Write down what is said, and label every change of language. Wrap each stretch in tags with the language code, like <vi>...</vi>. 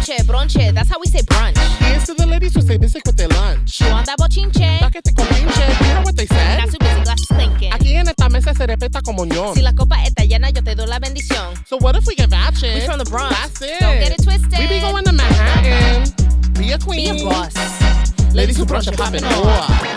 <en>bronche, that's how we say brunch. Here's to the ladies who say basic with their lunch. You want that bochinche?</en> <es>Paquete con pinche,</es> <en>you hear what they said? Now super busy glasses clinking.</en> <es>Aquí en esta mesa se respeta como ñón. Si la copa está llena, yo te doy la bendición.</es> <en>So what if we get ratchet? We from the Bronx. That's it. Don't get it twisted. We be going to Manhattan. Be a queen. Be a boss. Ladies who brunch and pop it off.</en>